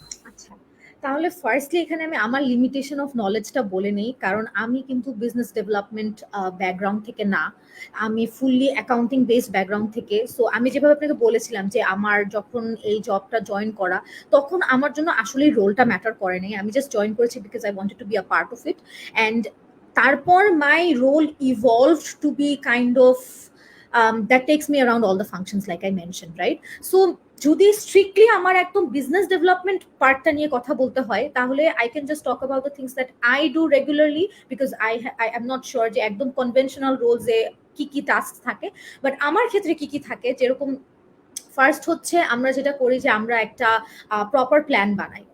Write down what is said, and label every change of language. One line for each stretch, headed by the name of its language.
Bangla: আচ্ছা, তাহলে ফার্স্টলি এখানে আমি আমার লিমিটেশন অফ নলেজটা বলে নেই, কারণ আমি কিন্তু বিজনেস ডেভেলপমেন্ট ব্যাকগ্রাউন্ড থেকে না, আমি ফুললি অ্যাকাউন্টিং বেসড ব্যাকগ্রাউন্ড থেকে। সো আমি যেভাবে আপনাকে বলেছিলাম যে আমার যখন এই জবটা জয়েন করা, তখন আমার জন্য আসলে রোলটা ম্যাটার করে নাই, আমি জাস্ট জয়েন করেছি because
English: I wanted to be a part of it. And তারপর my role evolve to be kind of that takes me around all the functions like I mentioned, right?
Bangla: So যদি strictly আমার একদম business development পার্টটা নিয়ে কথা বলতে হয়, তাহলে
English: I can just talk about the things that I do regularly,
Bangla: because
English: I am not sure
Bangla: যে একদম কনভেনশনাল রোলসে কি কি টাস্ক থাকে, বাট আমার ক্ষেত্রে কি কি থাকে, যেরকম ফার্স্ট হচ্ছে আমরা যেটা করি যে আমরা একটা প্রপার প্ল্যান বানাই।